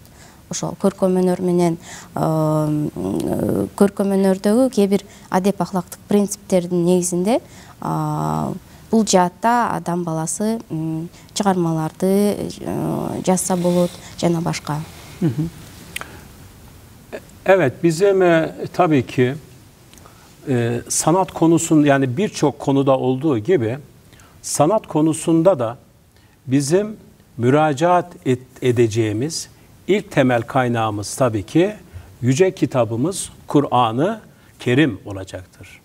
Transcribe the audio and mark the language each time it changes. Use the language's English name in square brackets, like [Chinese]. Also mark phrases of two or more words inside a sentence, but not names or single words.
[Kyrgyz] Ошол көркөм өнөр менен көркөм өнөрдөгү кээ бир адеп ахлактык принциптердин негизинде бул жаатта адам баласы чыгармаларды жазса болот жана башка. [Turkish] Evet, bizim tabii ki sanat konusun, yani birçok konuda olduğu gibi sanat konusunda da bizim müracaat edeceğimiz ilk temel kaynağımız tabii ki yüce kitabımız Kur'an-ı Kerim olacaktır.